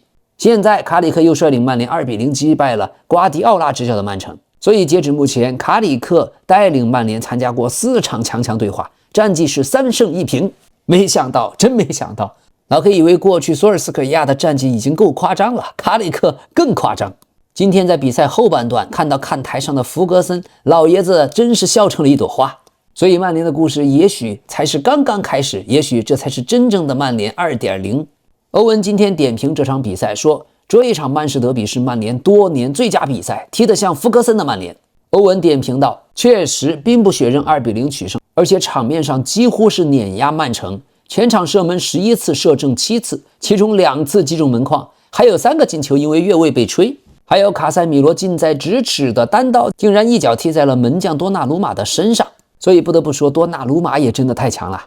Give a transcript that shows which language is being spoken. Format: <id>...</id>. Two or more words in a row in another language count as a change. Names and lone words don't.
<zh>現在卡里克又率領曼聯2-0擊敗了瓜迪奧拉執教的曼城。所以截止目前，卡里克帶領曼聯參加過4場强强對話，戰績是3勝1平。沒想到，真沒想到，老 K 以為過去索爾斯克亞的戰績已經夠誇張了，卡里克更誇張。今天在比賽後半段看到看台上的弗格森老爺子，真是笑成了一朵花。所以曼联的故事也許才是剛剛開始，也許這才是真正的曼聯 2.0。歐文今天點評這場比賽說，這一場曼市德比是曼聯多年最佳比賽，踢得像弗格森的曼聯。歐文點評道，確實兵不血刃2-0取勝，而且場面上幾乎是碾壓曼城，全場射門11次，射正7次，其中2次擊中門框，還有3個進球因為越位被吹，還有卡塞米羅近在咫尺的單刀竟然一腳踢在了門將多納魯馬的身上，所以不得不說多納魯馬也真的太強了。</zh>